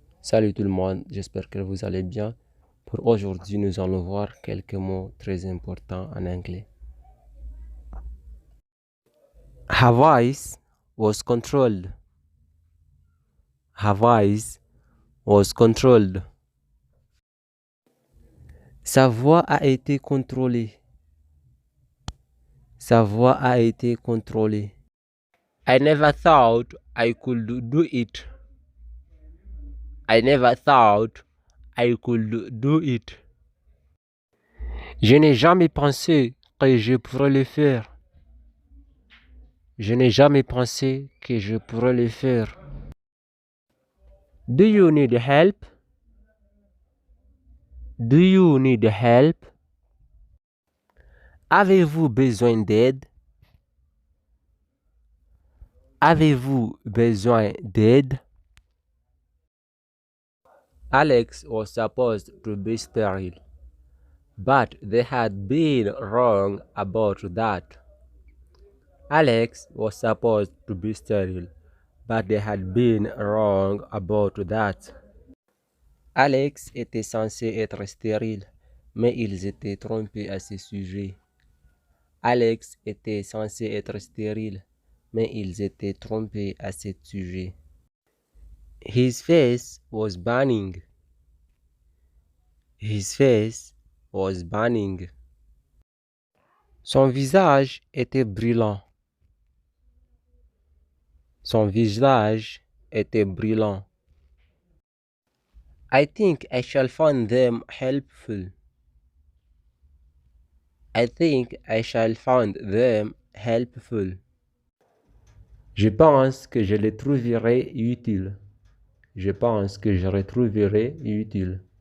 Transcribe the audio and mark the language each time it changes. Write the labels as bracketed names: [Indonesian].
[French] Salut tout le monde, j'espère que vous allez bien. Pour aujourd'hui, nous allons voir quelques mots très importants en anglais. [English] Her voice was controlled. Her voice was controlled. [French] Sa voix a été contrôlée. Sa voix a été contrôlée. [English] I never thought I could do it. I never thought I could do it. [French] Je n'ai jamais pensé que je pourrais le faire. Je n'ai jamais pensé que je pourrais le faire. [English] Do you need help? Do you need help? [French] Avez-vous besoin d'aide? Avez-vous besoin d'aide? [English] Alex was supposed to be sterile, but they had been wrong about that. Alex was supposed to be sterile, but they had been wrong about that. [French] Alex était censé être stérile, mais ils étaient trompés à ce sujet. Alex était censé être stérile, mais ils étaient trompés à ce sujet. [English] His face was burning. His face was burning. [French] Son visage était brûlant. Son visage était brûlant. [English] I think I shall find them helpful. I think I shall find them helpful. [French] Je pense que je les trouverai utiles. Je pense que je les trouverai utiles.